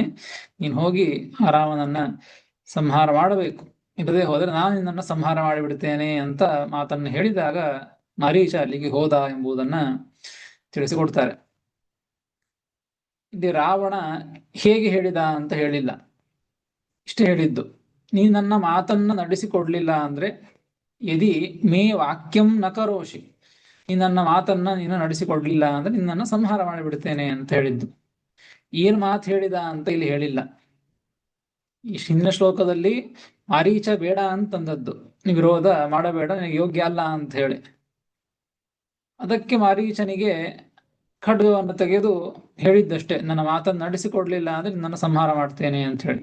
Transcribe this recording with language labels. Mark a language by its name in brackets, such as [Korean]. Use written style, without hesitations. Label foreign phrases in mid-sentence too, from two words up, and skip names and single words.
[Kannada] ನೀನು ಹೋಗಿ ಆ ರಾವಣನನ್ನ ಸಂಹಾರ ಮಾಡಬೇಕು, ಇಲ್ಲದೆ ಹೋದರೆ ನಾನು ನಿನ್ನನ್ನು ಸಂಹಾರ ಮಾಡಿಬಿಡ್ತೇನೆ ಅಂತ ಮಾತನ್ನು ಹೇಳಿದಾಗ ಮಾರೀಚ ಅಲ್ಲಿಗೆ ಹೋದ ಎಂಬುದನ್ನ ತಿಳಿಸಿಕೊಡ್ತಾರೆ. ಇಲ್ಲಿ ರಾವಣ ಹೇಗೆ ಹೇಳಿದ ಅಂತ ಹೇಳಿಲ್ಲ, ಇಷ್ಟೇ ಹೇಳಿದ್ದು, ನೀನು ನನ್ನ ಮಾತನ್ನ ನಡೆಸಿಕೊಡ್ಲಿಲ್ಲ ಅಂದ್ರೆ, [Sanskrit] ಯದಿ ಮೇ ವಾಕ್ಯಂ ನ ಕರೋಷಿ, [Kannada] ನೀನು ನನ್ನ ಮಾತನ್ನ ನೀನು ನಡೆಸಿಕೊಡ್ಲಿಲ್ಲ ಅಂದ್ರೆ ನಿನ್ನನ್ನು ಸಂಹಾರ ಮಾಡಿಬಿಡ್ತೇನೆ ಅಂತ ಹೇಳಿದ್ದು. ಏನ್ ಮಾತು ಹೇಳಿದ ಅಂತ ಇಲ್ಲಿ ಹೇಳಿಲ್ಲ. ಈ ಹಿಂದಿನ ಶ್ಲೋಕದಲ್ಲಿ ಮಾರೀಚ ಬೇಡ ಅಂತಂದದ್ದು, ವಿರೋಧ ಮಾಡಬೇಡ, ನಿನಗೆ ಯೋಗ್ಯ ಅಲ್ಲ ಅಂತ ಹೇಳಿ. ಅದಕ್ಕೆ ಮಾರೀಚನಿಗೆ ಖಡ್ಗವನ್ನು ತೆಗೆದು ಹೇಳಿದ್ದಷ್ಟೇ, ನನ್ನ ಮಾತನ್ನು ನಡೆಸಿಕೊಡ್ಲಿಲ್ಲ ಅಂದ್ರೆ ನನ್ನ ಸಂಹಾರ ಮಾಡ್ತೇನೆ ಅಂತ ಹೇಳಿ.